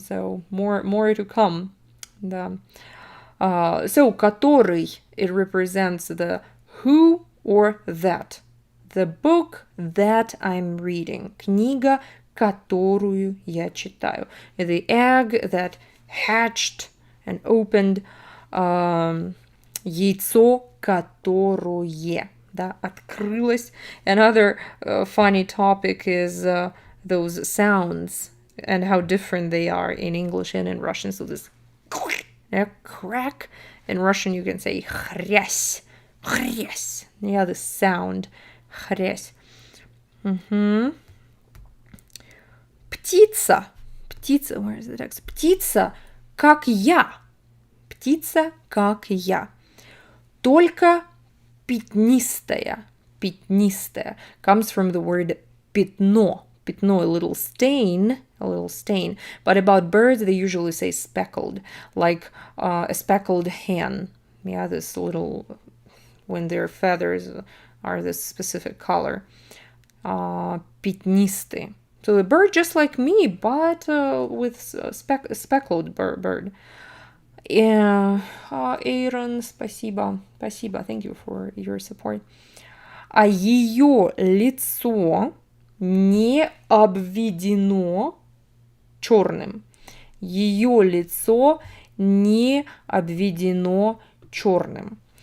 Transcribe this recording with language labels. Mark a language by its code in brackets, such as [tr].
[en] So more to come. So который, it represents the who or that. The book that I'm reading. [ru] Книга, которую я читаю. [en] The egg that hatched and opened. [ru] Яйцо, которое, да, открылось. [en] Another funny topic is those sounds and how different they are in English and in Russian. So this crack. In Russian you can say хрясь. Yeah, the sound. Хрясь. Птица, where is the text? [ru] Птица, как я. Только пятнистая. [en] Comes from the word пятно. Пятно, a little stain, a little stain. But about birds, they usually say speckled, like a speckled hen. Yeah, this little, when their feathers are this specific color. [ru] Пятнистый. [en] So a bird just like me, but with a speckled bird. [ru] Aaron, спасибо. Спасибо. [en] Thank you for your support. [ru] А ее лицо не обведено черным. Ее лицо не обведено черным.